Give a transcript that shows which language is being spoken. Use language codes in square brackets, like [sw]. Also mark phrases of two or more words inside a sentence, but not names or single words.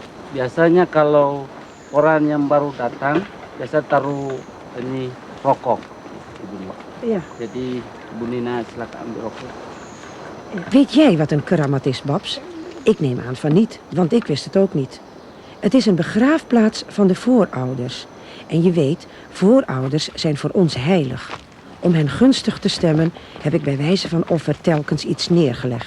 [id] Biasanya kalau orang yang baru datang, biasa taruh ini rokok. Ibu Dina. Ja. Jadi Ibu Dina silakan ambil rokok. [nl] Weet jij wat een keramat is, Babs? Ik neem aan van niet, want ik wist het ook niet. Het is een begraafplaats van de voorouders. En je weet, voorouders zijn voor ons heilig. Om hen gunstig te stemmen heb ik bij wijze van offer telkens iets neergelegd.